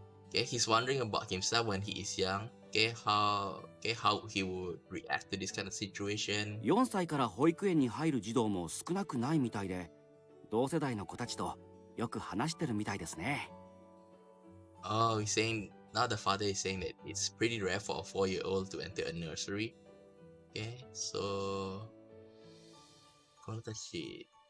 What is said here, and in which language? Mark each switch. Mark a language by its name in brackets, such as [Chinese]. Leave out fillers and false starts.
[English] Okay, he's wondering about himself when he is young. Okay, how he would react to this kind of situation. [Japanese] 4歳から保育園に入る児童も少なくないみたいで、同世代の子たちとよく話してるみたいですね。 [English] Oh, he's saying now the father is saying that it's pretty rare for a 4-year-old to enter a nursery. Okay, so このたち